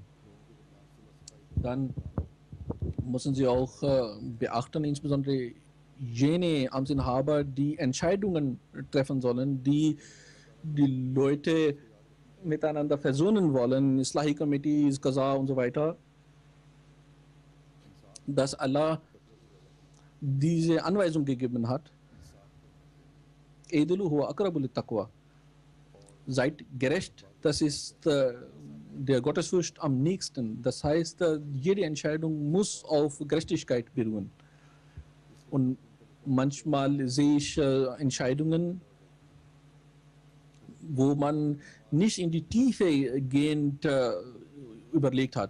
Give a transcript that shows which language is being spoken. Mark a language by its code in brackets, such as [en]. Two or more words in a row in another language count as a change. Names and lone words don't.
[de] Dann müssen sie auch beachten, insbesondere jene Amtsinhaber, die Entscheidungen treffen sollen, die die Leute miteinander versöhnen wollen, Islahi Committees, Qaza und so weiter, dass Allah diese Anweisung gegeben hat, [ar] اعدلوا هو أقرب للتقوى, [de] seid gerecht, das ist der Gottesfurcht am nächsten. Das heißt, jede Entscheidung muss auf Gerechtigkeit beruhen. Und manchmal sehe ich Entscheidungen, wo man nicht in die Tiefe gehend überlegt hat.